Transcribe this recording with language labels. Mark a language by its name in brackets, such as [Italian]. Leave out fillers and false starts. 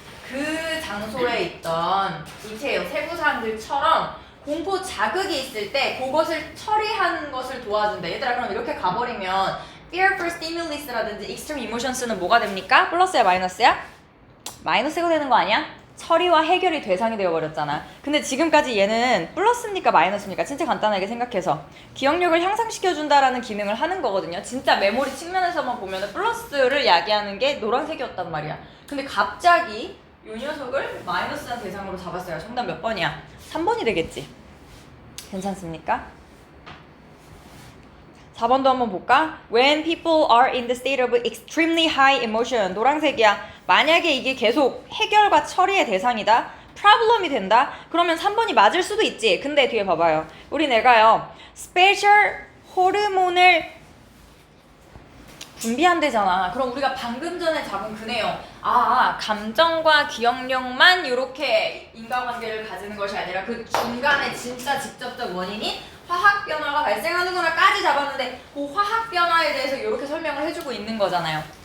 [Korean] 그 장소에 있던 디테일, 세부사항들처럼 공포 자극이 있을 때 그것을 처리하는 것을 도와준다. 얘들아, 그럼 이렇게 가버리면 [English] fear for stimulus [Korean] 라든지 [English] extreme emotions [Korean] 는 뭐가 됩니까? 플러스야 마이너스야? 마이너스가 되는 거 아니야? 처리와 해결이 대상이 되어버렸잖아. 근데 지금까지 얘는 플러스입니까 마이너스입니까? 진짜 간단하게 생각해서 기억력을 향상시켜준다라는 기능을 하는 거거든요. 진짜 메모리 측면에서만 보면 플러스를 야기하는 게 노란색이었단 말이야. 근데 갑자기 이 녀석을 마이너스한 대상으로 잡았어요. 정답 몇 번이야? 3번이 되겠지. 괜찮습니까? 4번도 한번 볼까? [English] When people are in the state of extremely high emotion. [Korean] 노란색이야. 만약에 이게 계속 해결과 처리의 대상이다. problem이 된다. 그러면 3번이 맞을 수도 있지. 근데 뒤에 봐봐요. 우리 내가요. special 호르몬을 분비한대잖아. 그럼 우리가 방금 전에 잡은 그 내용. 감정과 기억력만 이렇게 인과관계를 가지는 것이 아니라 그 중간에 진짜 직접적 원인인 화학 변화가 발생하는구나까지 잡았는데 그 화학 변화에 대해서 이렇게 설명을 해주고 있는 거잖아요.